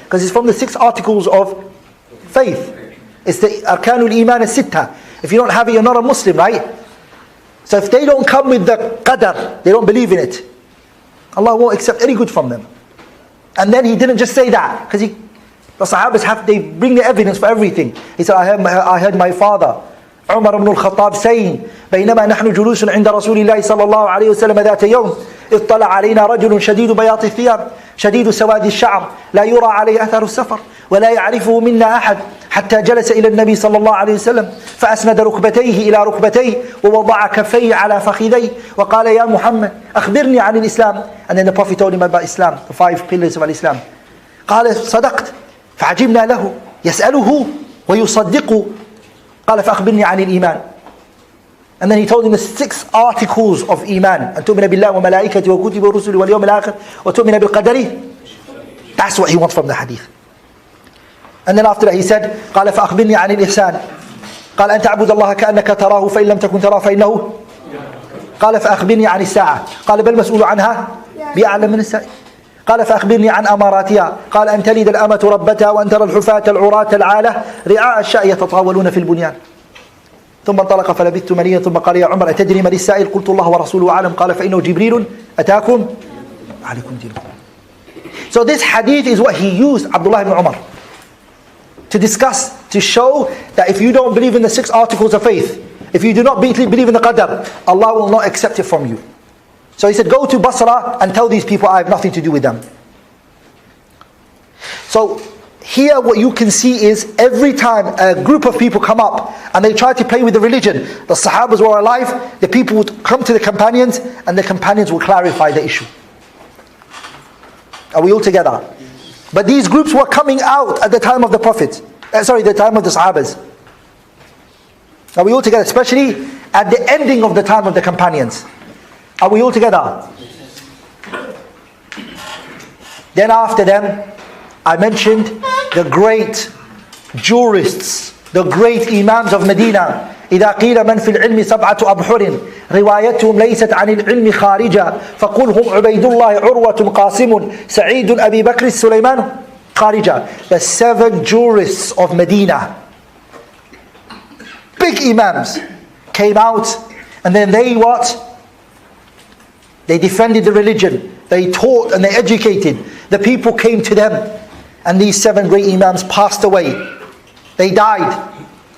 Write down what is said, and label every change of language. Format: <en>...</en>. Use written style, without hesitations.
<en>Because it's from the 6 articles of faith. It's the arkanul iman as-sittah. If you don't have it, you're not a Muslim, right? So if they don't come with the qadar, they don't believe in it, Allah won't accept any good from them. And then he didn't just say that, because the Sahabas they bring the evidence for everything. He said, I heard my father Umar ibn al-Khattab saying,</en> <ar>بينما نحن جلوس عند رسول الله صلى الله عليه وسلم ذات يوم اطلع علينا رجل شديد بياض الثياب شديد سواد الشعر لا يرى عليه أثر السفر ولا يعرفه منا أحد حتى جلس إلى النبي صلى الله عليه وسلم فأسند ركبتيه إلى ركبتيه ووضع كفيه على فخذيه وقال يا محمد أخبرني عن الإسلام.</ar> <en>And then the Prophet told him about Islam, the 5 pillars of Islam.</en> <ar>قال صدقت فعجبنا له يسأله ويصدقه قال فأخبرني عن الإيمان.</ar> <en>And then he told him the 6 articles of Iman.</en> <ar>أن تؤمن بالله وملائكته وكتبه ورسله واليوم الآخر وتؤمن بالقدر.</ar> <en>That's what he wants from the hadith. And then after that he said</en> <ar>قال فأخبرني عن الإحسان قال أن تعبد الله كأنك تراه فإن لم تكن تراه فإنه قال فأخبرني عن الساعة قال بل مسؤول عنها بأعلم من السائل قال فأخبرني عن أماراتها قال أن تلد الأمة ربتها وأن ترى الحفاة العراة العالة رعاء الشاء يتطاولون في البنيان. ثم انطلق فلبثت مليا ثم قال يا عمر أتدري من السائل قلت الله ورسوله أعلم قال فإنه جبريل أتاكم عليكم دينكم.</ar> <en>So this hadith is what he used, Abdullah ibn Umar, to discuss, to show that if you don't believe in the 6 articles of faith, if you do not believe in the qadar, Allah will not accept it from you. So he said, go to Basra and tell these people I have nothing to do with them. So here what you can see is every time a group of people come up and they try to play with the religion, the Sahabas were alive, the people would come to the companions and the companions would clarify the issue. Are we all together? But these groups were coming out at the time of the Prophet. The time of the Sahabas. Are we all together? Especially at the ending of the time of the companions. Are we all together? Then after them, I mentioned the great jurists, the great imams of Medina.</en> <ar>إذا قيل من في العلم 7 أبحر روايتهم ليست عن العلم خارجة فقل هم عبيد الله عروة قاسم سعيد أبي بكر سليمان خارجة.</ar> <en>The 7 jurists of Medina, big imams, came out and then they what? They defended the religion, they taught and they educated. The people came to them and these 7 great imams passed away. They died.</en>